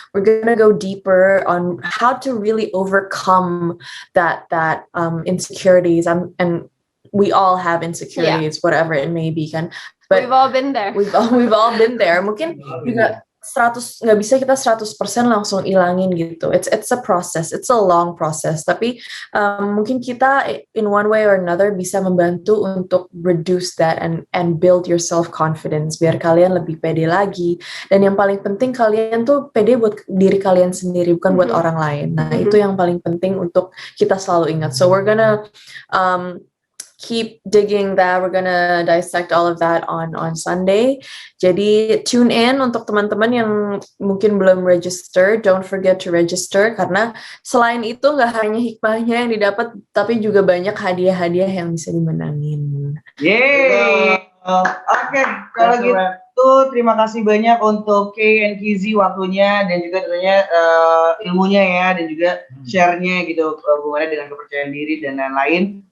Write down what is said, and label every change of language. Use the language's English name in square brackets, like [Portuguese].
[English] We're gonna go deeper on how to really overcome that insecurities and we all have insecurities, whatever it may be kan. But we've all been there. We've all been there. [Indonesian] Mungkin juga 100 nggak bisa kita 100% langsung ilangin gitu. [English] It's a process. It's a long process. [Indonesian] Tapi mungkin kita [English] in one way or another [Indonesian] bisa membantu untuk [English] reduce that and build your self confidence [Indonesian] biar kalian lebih pede lagi. Dan yang paling penting kalian tuh pede buat diri kalian sendiri bukan buat orang lain. Nah, itu yang paling penting untuk kita selalu ingat. [English] So we're gonna keep digging that. We're gonna dissect all of that on Sunday. [Indonesian] Jadi tune in untuk teman-teman yang mungkin belum register. [English] Don't forget to register [Indonesian] karena selain itu nggak hanya hikmahnya yang didapat, tapi juga banyak hadiah-hadiah yang bisa dimenangin. Yeay. Oke, kalau gitu terima kasih banyak untuk Kay and Kizzy waktunya dan juga tentunya ilmunya ya dan juga share-nya gitu hubungannya dengan kepercayaan diri dan lain-lain.